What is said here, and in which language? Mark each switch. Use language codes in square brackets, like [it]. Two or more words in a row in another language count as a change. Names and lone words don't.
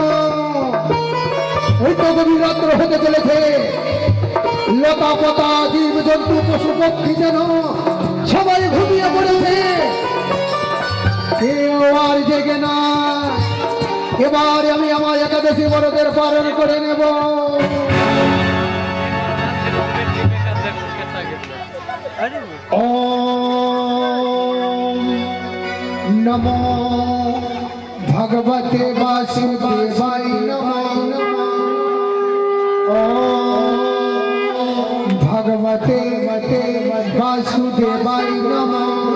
[bn] ওই তো গভীর রাত্র হতে চলেছে, লতা পাতা জীব জন্তু পশু পক্ষী যেন সবাই ঘুমিয়ে পড়েছে, কেউ আর জেগে না। এবার আমি আমার একাদশী বরদের পালন করে নেব। [sa] ওম নমো ভগবতে বাসুদেবায় নমঃ। ওম ভগবতে বাসুদেবায় নমঃ।